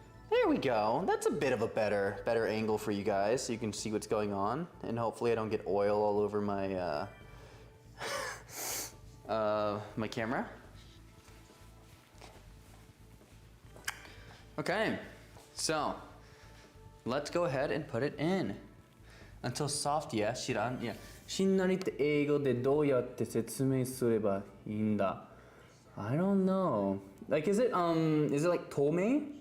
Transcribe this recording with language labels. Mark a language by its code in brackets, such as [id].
[en] There we go. That's a bit of a better angle for you guys, so you can see what's going on, and hopefully I don't get oil all over my my camera. Okay, so let's go ahead and put it in. Until soft, yeah, [ja] 知らん。いや、しんなりって英語でどうやって説明すればいいんだ? [en] I don't know. Like, is it like 透明?